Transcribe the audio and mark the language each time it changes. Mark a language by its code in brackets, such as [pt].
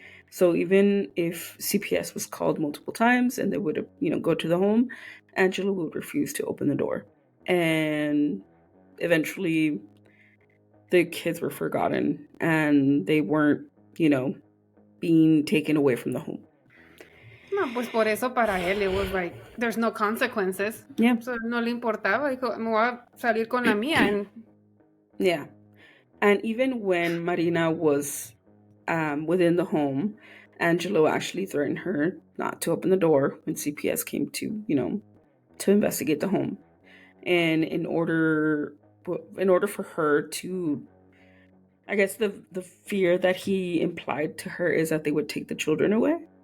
[en] So even if CPS was called multiple times and they would go to the home, Angela would refuse to open the door, and eventually the kids were forgotten and they weren't being taken away from the home. [es] No, pues por eso para él [en] it was like there's no consequences. Yeah. [es] So no le importaba, dijo, me voy a salir con la mía. [en] And yeah. And even when Marina was within the home, Angelo actually threatened her not to open the door when CPS came to to investigate the home. And in order for her to, I guess the fear that he implied to her is that they would take the children away.